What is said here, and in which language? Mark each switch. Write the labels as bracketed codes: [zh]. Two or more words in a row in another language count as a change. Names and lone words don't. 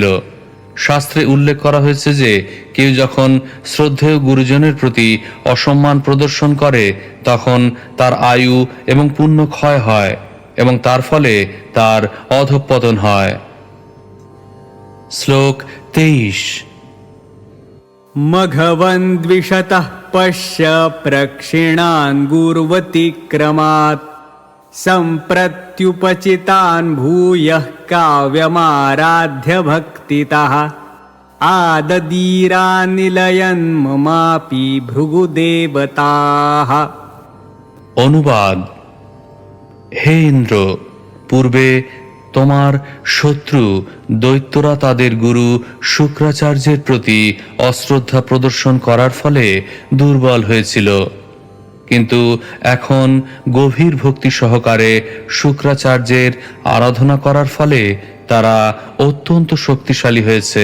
[bn] শাস্ত্রে উল্লেখ করা হয়েছে যে কেউ যখন শ্রদ্ধেয় গুরুজনের প্রতি অসম্মান প্রদর্শন করে, তখন তার আয়ু এবং পুণ্য ক্ষয় হয় এবং তার ফলে তার অধঃপতন হয়। শ্লোক 23। [sa] मघवन्द्विषतः पश्य प्रक्षिणान् गुर्वतिक्रमात् सम्प्रत्युपचितान् भूयः काव्यमाराध्य भक्तितः आददीरानिलयन् ममापि भृगुदेवताः। [bn] অনুবাদ: হে ইন্দ্র, পূর্বে তোমার শত্রু দৈত্যরা তাদের গুরু শুক্রাচার্যের প্রতি অশ্রদ্ধা প্রদর্শন করার ফলে দুর্বল হয়েছিল, কিন্তু এখন গভীর ভক্তি সহকারে শুক্রাচার্যের আরাধনা করার ফলে তারা অত্যন্ত শক্তিশালী হয়েছে।